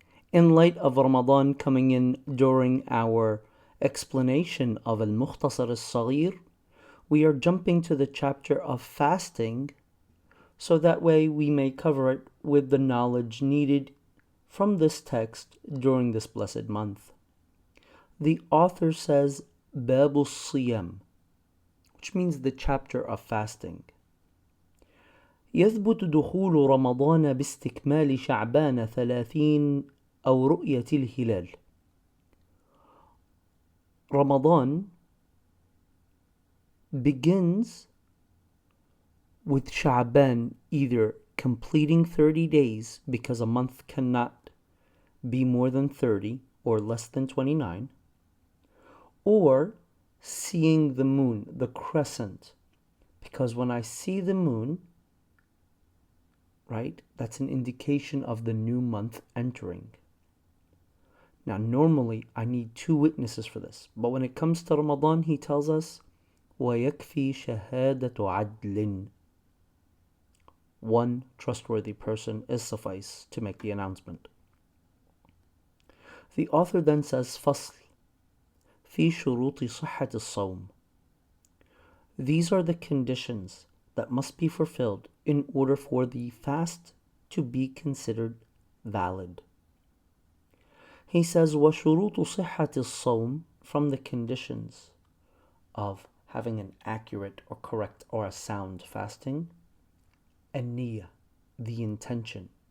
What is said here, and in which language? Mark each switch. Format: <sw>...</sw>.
<en>In light of Ramadan coming in during our explanation of Al-Mukhtasar As-Sagher, we are jumping to the chapter of fasting so that way we may cover it with the knowledge needed from this text during this blessed month. The author says Babu Siyam, which means the chapter of fasting.</en> <ar>يثبت دخول رمضان باستكمال شعبان 30 أو رؤية الهلال.</ar> <en>Ramadan begins with Sha'ban either completing 30 days, because a month cannot be more than 30 or less than 29, or seeing the moon, the crescent, because when I see the moon, right, that's an indication of the new month entering. Now, normally I need 2 witnesses for this, but when it comes to Ramadan, he tells us,</en> <ar>وَيَكْفِي شَهَادَةُ عَدْلٍ.</ar> <en>One trustworthy person is suffice to make the announcement. The author then says,</en> <ar>فصل في شروط صحة الصوم.</ar> <en>These are the conditions that must be fulfilled in order for the fast to be considered valid. He says,</en> <ar>وَشُرُوطُ صِحَّةِ الصَّوْمِ,</ar> <en>from the conditions of having an accurate or correct or a sound fasting, النية, the intention.</en>